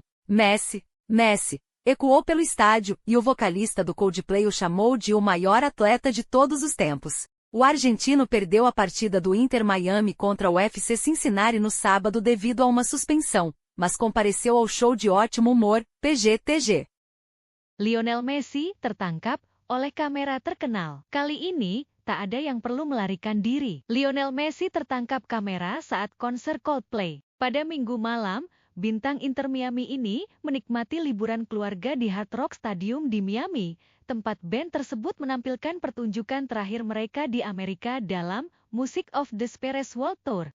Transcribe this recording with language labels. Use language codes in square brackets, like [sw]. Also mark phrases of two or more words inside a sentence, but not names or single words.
[pt] Messi, ecoou pelo estádio, e o vocalista do Coldplay o chamou de o maior atleta de todos os tempos. O argentino perdeu a partida do Inter Miami contra o FC Cincinnati no sábado devido a uma suspensão, mas compareceu ao show de ótimo humor, PGTG. [id] Lionel Messi tertangkap oleh kamera terkenal. Kali ini, tak ada yang perlu melarikan diri. Lionel Messi tertangkap kamera saat konser Coldplay. Pada Minggu malam, bintang Inter Miami ini menikmati liburan keluarga di Hard Rock Stadium di Miami, tempat band tersebut menampilkan pertunjukan terakhir mereka di Amerika dalam Music of the Spheres World Tour.